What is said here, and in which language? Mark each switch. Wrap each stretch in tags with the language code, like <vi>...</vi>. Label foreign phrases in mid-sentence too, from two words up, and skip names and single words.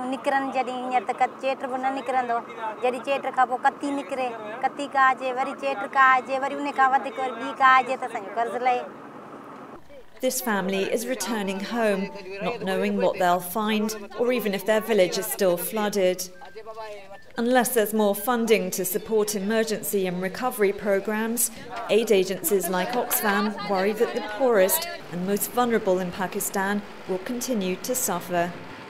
<sd>निकिरनि जॾहिं हींअर त चेट बि न निकिरंदो जॾहिं चेट खां पोइ कती निकिरे कती का अचे वरी चेट का अचे वरी उन खां वधीक ॿी का अचे त असांजो कर्ज लहे.</sd> <en>This family is returning home, not knowing what they'll find or even if their village is still flooded. Unless there's more funding to support emergency and recovery programs, aid agencies like Oxfam worry that the poorest and most vulnerable in Pakistan will continue to suffer.</en>